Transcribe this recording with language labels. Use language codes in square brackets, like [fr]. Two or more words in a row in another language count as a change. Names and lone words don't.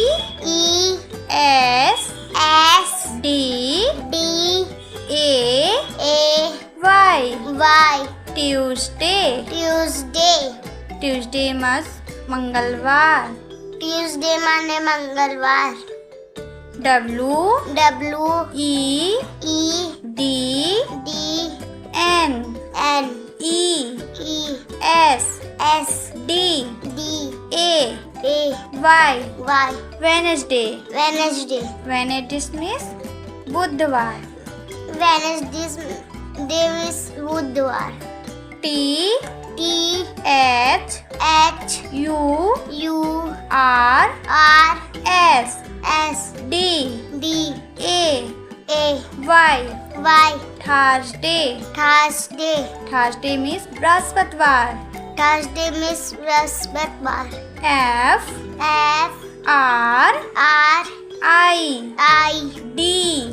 [en] E S S D D A A Y. Y. Tuesday. Tuesday. Tuesday means मंगलवार. [hi] Tuesday माने मंगलवार. [en] W W E E D D N N E E S S D D A A Y. Y. Wednesday. Wednesday. Wednesday means बुधवार. Wednesday is बुधवार. T T H H U U R R S S D D A A Y. Y. Thursday. Thursday. Thursday means बृहस्पतिवार. Thursday means बृहस्पतिवार. F F R R I I D